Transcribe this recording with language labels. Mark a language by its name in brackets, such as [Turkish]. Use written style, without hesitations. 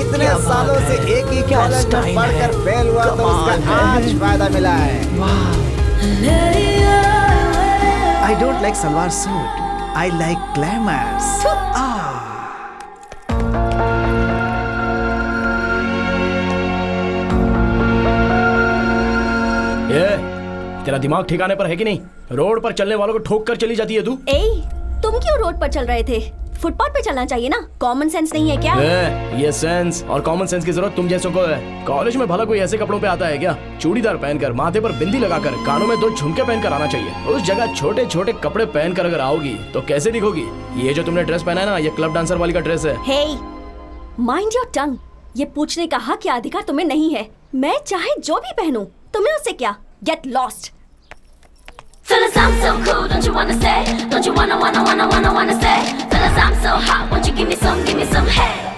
[Hindi] इतने सालों से एक ही कॉलेज में पढ़कर फेल हुआ तो उसका आज फायदा मिला है। [English] I don't like salwar suit, I like glamours. [Hindi] तेरा दिमाग ठिकाने पर है कि नहीं? रोड पर चलने वालों को ठोक कर चली जाती है तू। तुम क्यों रोड पर चल रहे थे? फुटपाथ पे चलना चाहिए ना। कॉमन सेंस नहीं है क्या? ये सेंस और कॉमन सेंस की जरूरत तुम जैसों को है। कॉलेज में भला कोई ऐसे कपड़ों पे आता है क्या? चूड़ीदार पहनकर, माथे पर बिंदी लगाकर, कानों में 2 झुमके पहनकर आना चाहिए। उस जगह छोटे छोटे कपड़े पहनकर अगर आओगी तो कैसे दिखोगी? ये जो तुमने ड्रेस पहना है ना, ये क्लब डांसर वाली का ड्रेस है। [English] Hey, mind your tongue. [Hindi] ये पूछने का हक या अधिकार तुम्हें नहीं है। मैं चाहे जो भी पहनूं, तुम्हें उससे क्या? [English] Get lost. Fellas, I'm so cool, don't you wanna stay? Don't you wanna stay? Fellas, I'm so hot, won't you give me some head?